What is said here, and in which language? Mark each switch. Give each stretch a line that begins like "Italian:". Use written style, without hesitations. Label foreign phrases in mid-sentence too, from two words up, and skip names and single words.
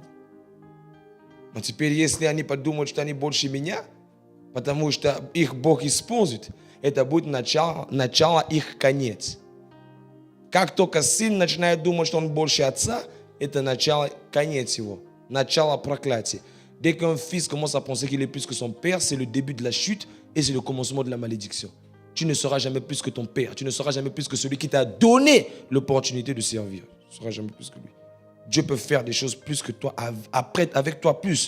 Russian: Но теперь, если они подумают, что они больше меня, потому что их Бог использует, это будет начало их конец. Как только сын начинает думать, что он больше отца, это начало, конец его, начало проклятия.
French: Dès qu'un fils commence à penser qu'il est plus que son père, c'est le début de la chute et c'est le commencement de la malédiction. Tu ne seras jamais plus que ton père. Tu ne seras jamais plus que celui qui t'a donné l'opportunité de servir. Tu ne seras jamais plus que lui. Dieu peut faire des choses plus que toi, après, avec toi plus.